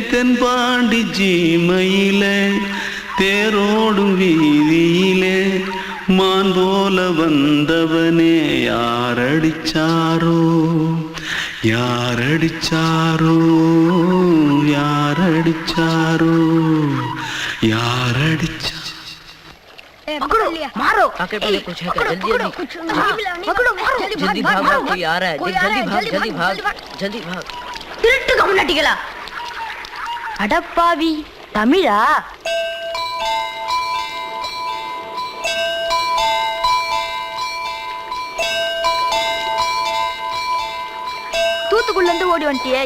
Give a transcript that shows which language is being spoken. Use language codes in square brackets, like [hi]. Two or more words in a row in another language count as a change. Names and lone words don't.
[ta] தென்பாண்டி ஜீமையிலே தேரோடும் வீதியிலே மான் போல வந்தவனே யாரடிச்சாரோ யாரடிச்சாரோ யாரடிச்சாரோ யாரடிச்சா [hi] मारो आके पहले कुछ है क्या? जल्दी जल्दी जल्दी भाग भाग, कोई आ रहा है, जल्दी भाग जल्दी भाग। [ta] திருட்டு கம்முனாட்டிகளா அடப்பாவி தமிழா தூத்துக்குள்ள இருந்து ஓடி வந்துட்டியா?